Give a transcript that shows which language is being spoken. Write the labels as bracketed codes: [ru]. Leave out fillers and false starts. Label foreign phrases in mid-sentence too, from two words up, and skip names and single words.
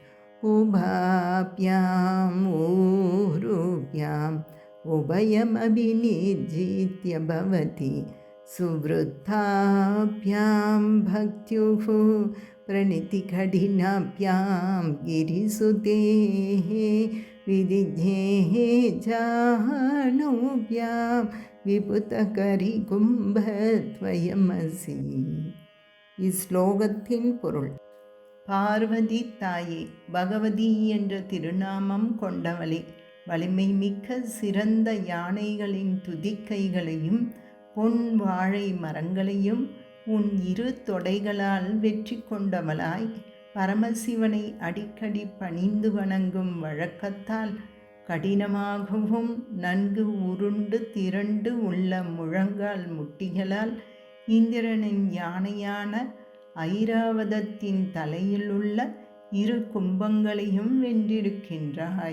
[sa] उभाभ्याम् ऊरुभ्याम् उभयमपि निर्जित्य भवति सुहृद्धाभ्यां भक्त्युः प्रणितिकठिनाभ्यां गिरिसुतेः विदिज्ञेः जाह्नव्यां विभुतकरिकुम्भद्वयमसि. [ml] ഈ ശ്ലോകത്തിൻ പൊരുൾ: [ta] பார்வதி தாயே, பகவதி என்ற திருநாமம் கொண்டவளே, வலிமை மிக்க சிறந்த யானைகளின் துதிக்கைகளையும் பொன் வாழை மரங்களையும் உன் இரு தொடைகளால் வெற்றி கொண்டவளாய் பரமசிவனை அடிக்கடி பணிந்து வணங்கும் வழக்கத்தால் கடினமாகவும் நன்கு உருண்டு திரண்டு உள்ள முழங்கால் முட்டிகளால் இந்திரனின் யானையான ஐராவதத்தின் தலையில் உள்ள இரு கும்பங்களையும் வென்றிருக்கின்றாய்.